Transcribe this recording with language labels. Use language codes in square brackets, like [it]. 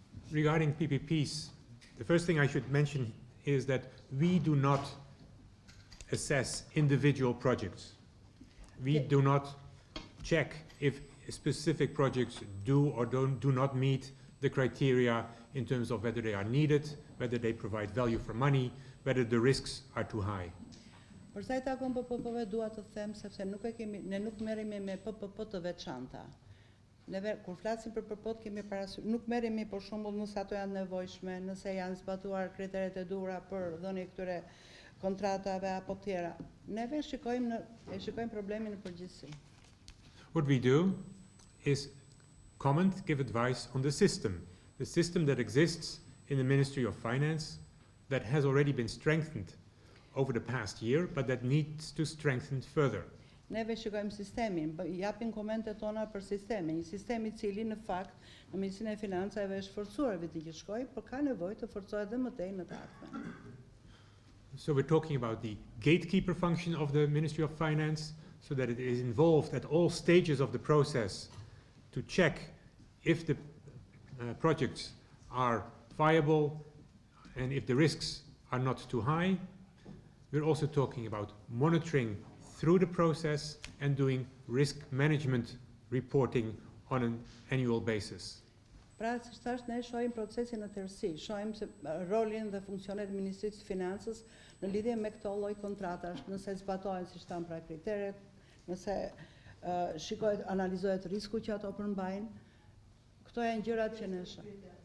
[en] Regarding PPPs, the first thing I should mention is that we do not assess individual projects. We do not check if specific projects do or do not meet the criteria in terms of whether they are needed, whether they provide value for money, whether the risks are too high. [sq] Për sa i takon PPP-ve dua të them sepse ne nuk merremi me PPP të veçanta. Neve kur flasim për PPP kemi parasysh, nuk merremi për shembull nëse ato janë nevojshme, nëse janë zbatuar kriteret e duhura për dhënien këtyre kontratave apo tjera. Neve shikojmë problemin në përgjithësi. [en] What we do is comment, give advice on the system that exists in the Ministry of Finance that has already been strengthened over the past year, but that needs to strengthen further. [sq] Neve shikojmë sistemin, japim komente tona për sistemin, një sistem I cili në fakt në Ministrinë e Financave është forcuar viti që shkoi, por ka nevojë të forcohet edhe më tej në të ardhmen. [en] So we're talking about the gatekeeper function of the Ministry of Finance, so that it is involved at all stages of the process to check if the projects are viable and if the risks are not too high. We're also talking about monitoring through the process and doing risk management reporting on an annual basis. [sq] Pra, si thash, ne shohim procesin në tërësi, shohim se rolin dhe funksionet e Ministrisë së Financës në lidhje me këto lloj kontratash, nëse zbatohen siç thamë pra kriteret, nëse shikohet, analizohet risku që ato përmbajnë. Këto janë gjërat që ne shohim.